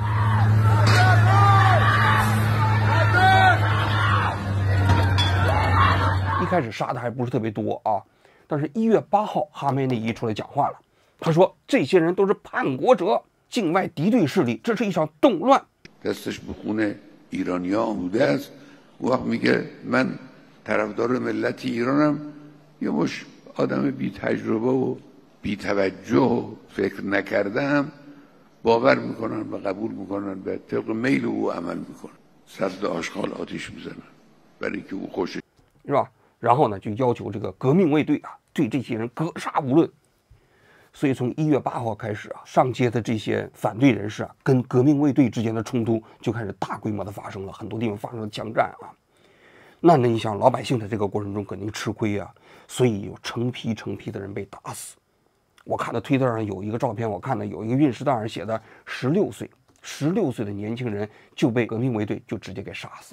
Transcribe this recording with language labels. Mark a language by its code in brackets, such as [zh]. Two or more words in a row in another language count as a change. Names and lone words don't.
[zh] 一开始杀的还不是特别多啊，但是1月8号，哈梅内伊出来讲话了，他说这些人都是叛国者，境外敌对势力，这是一场动乱。 [fa] یه مش آدم بی تجربه و بی توجه و فکر نکردم باور میکنن و قبول میکنن به طبق میل او عمل میکنن صد آشغال آتیش میزنن برای اینکه او خوش [zh] 是吧？然后呢，就要求这个革命卫队啊，对这些人格杀无论。所以从1月8号开始啊，上街的这些反对人士啊，跟革命卫队之间的冲突就开始大规模的发生了，很多地方发生了枪战啊。那你想，老百姓在这个过程中肯定吃亏啊，所以有成批的人被打死。我看到推特上有一个照片，我看到有一个运尸袋上写的16岁 16岁的年轻人就被革命卫队就直接给杀死了。